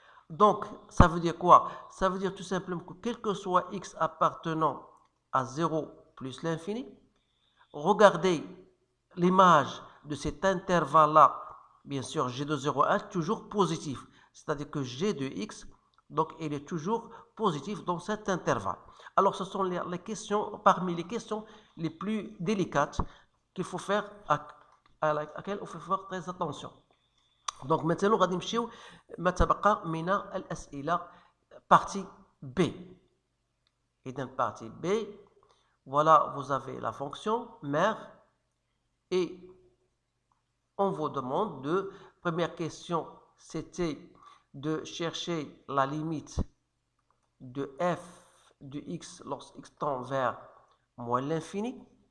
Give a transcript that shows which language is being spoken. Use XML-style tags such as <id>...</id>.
<fr>Donc, ça veut dire quoi? Ça veut dire tout simplement que quel que soit x appartenant à 0 plus l'infini, regardez l'image de cet intervalle-là, bien sûr, g de 0 à 1, toujours positif. C'est-à-dire que g de x, donc, il est toujours positif dans cet intervalle. Alors, ce sont les questions, parmi les questions les plus délicates qu'il faut faire, à laquelle il faut faire très attention. Donc, maintenant,</fr> <ar>غادي نمشيو ما تبقى من الأسئلة</ar> <fr>partie B. Et dans partie B, voilà, vous avez la fonction mère et on vous demande de, première question, c'était de chercher la limite de f de x lorsque x tend vers moins l'infini.</fr>